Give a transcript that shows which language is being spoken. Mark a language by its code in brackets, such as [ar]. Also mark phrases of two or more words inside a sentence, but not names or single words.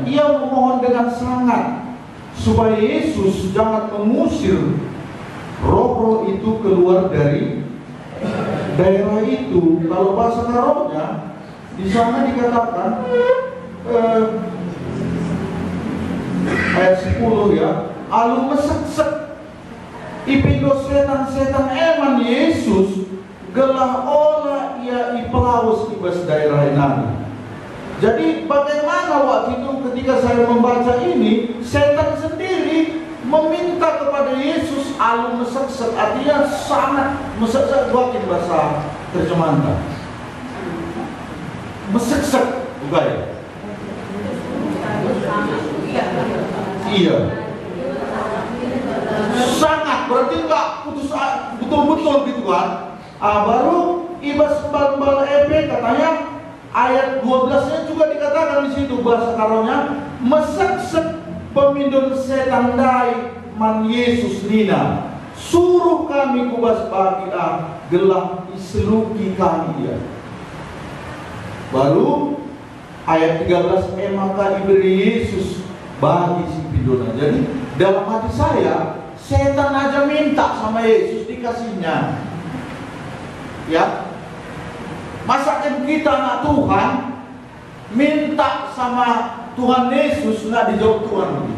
[id] Ia memohon dengan sangat supaya Yesus jangan mengusir roh-roh itu keluar dari daerah itu. Kalau bahasa Karonya di sana dikatakan ayat 10 ya, [btx] alu meseksek ipindo setan-setan eman Yesus gelah olah ia ipelaus ibas daerah inani. [id] Jadi bagaimana waktu itu ketika saya membaca ini, setan sendiri meminta kepada Yesus [btx] alu meseksek, [id] artinya sangat meseksek, buatin bahasa terjemahan. Meseksek, bukan ya? Iya. Sangat, berarti enggak putus betul-betul gitu kan. [btx] Baru ibas bal ebe [id] katanya ayat 12-nya juga dikatakan di situ bahasa karonya [btx] meseksek pemindun setan dai man Yesus nina suruh kami kubas bagi gelah isluki kami ya. [id] Baru ayat 13 maka diberi Yesus [btx] bagi si pindona. [id] Jadi dalam hati saya setan aja minta sama Yesus dikasihnya. Ya, masa kan kita anak Tuhan minta sama Tuhan Yesus nggak dijawab Tuhan?